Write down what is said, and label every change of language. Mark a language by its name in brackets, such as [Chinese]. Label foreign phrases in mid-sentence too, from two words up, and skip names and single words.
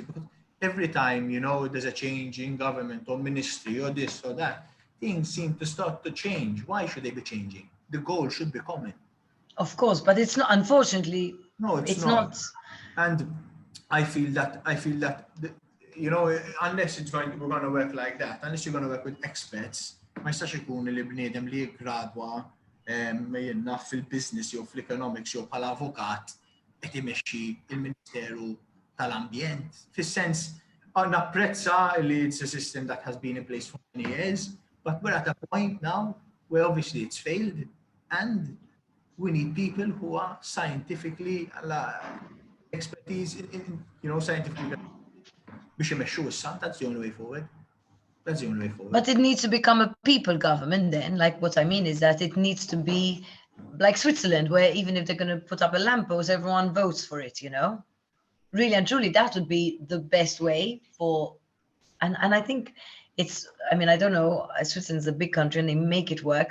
[English] Because every time, there's a change in government or ministry or this or that, things seem to start to change. Why should they be changing? The goal should be common. Of course, but it's not, unfortunately. No, it's not. And I feel that unless we're going to work like that, unless you're going to work with experts, [Maltese] ma jistax ikun li bniedem li jiggradwa jennaf fil-business jew fl-economics jew bħala avukat qed imexxi il-Ministeru tal-Ambjent. Fis-sens napprezza li [English] it's a system that has been in place for many years, but we're at a point now where obviously it's failed, and we need people who are scientifically expertise in scientifically [Maltese] biex imexxu issa. [English] That's the only way forward. That's the only way forward. But it needs to become a people government then. Like, what I mean is that it needs to be like Switzerland, where even if they're going to put up a lamppost, everyone votes for it, Really and truly, that would be the best way for, and I think I don't know, Switzerland's a big country and they make it work.